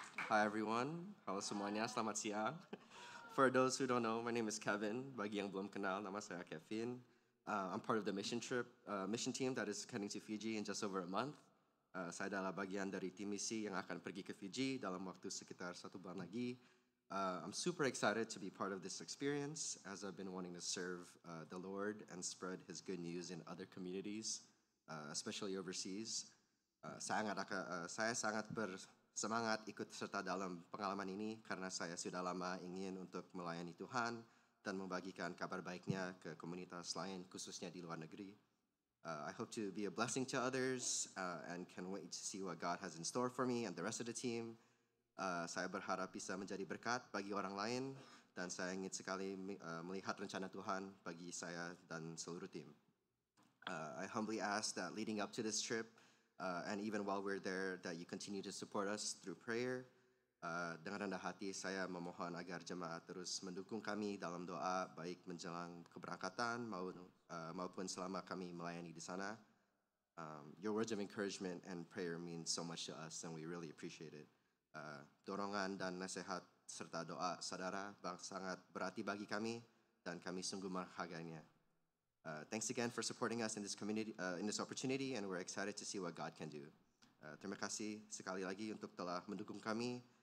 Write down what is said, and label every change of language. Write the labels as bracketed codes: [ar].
[en] Hi everyone, [id] halo semuanya, selamat siang. [en] For those who don't know, my name is Kevin. [id] Bagi yang belum kenal, nama saya Kevin. [en] I'm part of the mission team that is heading to Fiji in just over a month. [id] Saya adalah bagian dari tim misi yang akan pergi ke Fiji dalam waktu sekitar 1 bulan lagi. [en] I'm super excited to be part of this experience as I've been wanting to serve the Lord and spread His good news in other communities, especially overseas. [id] Saya sangat bersemangat ikut serta dalam pengalaman ini karena saya sudah lama ingin untuk melayani Tuhan dan membagikan kabar baiknya ke komunitas lain khususnya di luar negeri. [en] I hope to be a blessing to others and can wait to see what God has in store for me and the rest of the team. [id] Saya berharap bisa menjadi berkat bagi orang lain dan saya ingin sekali melihat rencana Tuhan bagi saya dan seluruh tim. [en] I humbly ask that leading up to this trip and even while we're there that you continue to support us through prayer. [id] Dengan rendah hati saya memohon agar jemaat terus mendukung kami dalam doa baik menjelang keberangkatan maupun selama kami melayani di sana. [en] Your words of encouragement and prayer mean so much to us and we really appreciate it. [id] Dorongan dan nasihat serta doa saudara sangat berarti bagi kami dan kami sungguh menghargainya. [en] Thanks again for supporting us in this community, in this opportunity, and we're excited to see what God can do. [id] Terima kasih sekali lagi untuk telah mendukung kami.